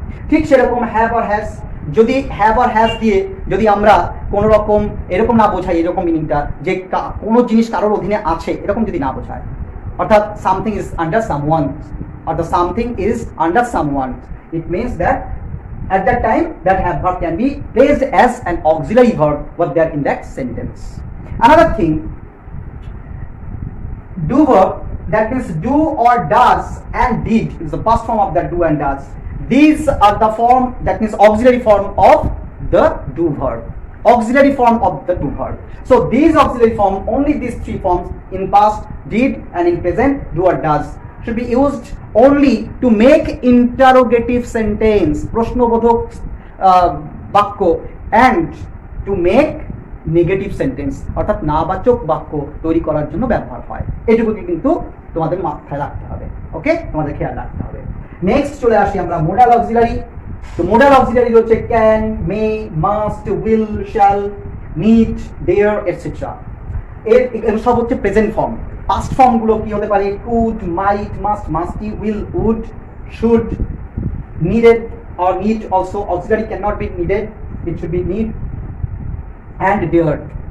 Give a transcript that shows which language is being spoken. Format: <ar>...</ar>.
<bn>ঠিক সেরকম have or has, যদি হ্যাভ অর হ্যাজ দিয়ে যদি আমরা কোনো রকম এরকম না বোঝাই, এরকম মিনিংটা যে কোনো জিনিস কারোর অধীনে আছে এরকম যদি না বোঝায়, অর্থাৎ</bn> <en>something is under someone,</en> <bn>অর্থাৎ something is under someone,</bn> <en>It means that at that time that have verb can be placed as an auxiliary verb what they are in that sentence. Another thing, do verb, that means do or does and did is the past form of that do and does. These are the form, that means auxiliary form of the do verb, auxiliary form of the do verb. So these auxiliary form, only these three forms in past, did, and in present do or does should be used only to make interrogative sentence,</en> <bn>প্রশ্নবোধক বাক্য,</bn> <en>and to make negative sentence</en> <bn>অর্থাৎ নাবাচক বাক্য তৈরি করার জন্য ব্যবহার হয়। এটুকুকে কিন্তু তোমাদের মাথায় রাখতে হবে, ওকে, তোমাদের খেয়াল রাখতে হবে। নেক্সট চলে আসি আমরা মোডাল অক্সিলারি। তো মোডাল অক্সিলারি হচ্ছে can, May, must, will, shall, need, dare etcetera. এর সব হচ্ছে প্রেজেন্ট ফর্ম। পাস্ট ফর্মগুলো কি হতে পারে? Could, mite, must, মাস্টি, will, would, should, needed</bn> <en>or need also. Auxiliary cannot be needed, it should be need and dared.</en>